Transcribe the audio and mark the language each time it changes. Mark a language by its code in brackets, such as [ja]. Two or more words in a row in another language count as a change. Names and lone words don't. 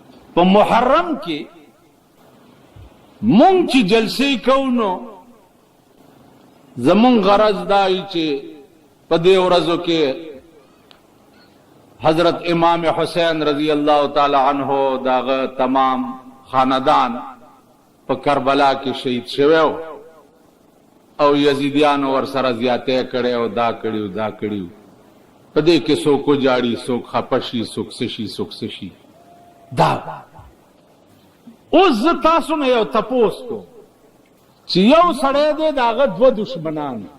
[ps] په محرم کې مونږ چې جلسې کوو نو زمونږ غرض دا وي چې په دې ورځو کې حضرت امام حسین [ar] رضی اللہ تعالی عنہ [ps] داغه تمام خاندان په کربلا کې شهید شوی او یزیدیان ور سره زیاته کړي او دا کړي په دې کې څوک جاړي څوک خپشي څوک سشي دا اوس زه تاسو نه یو تپوس کو چې یو سړی دی داغه دوه دشمنان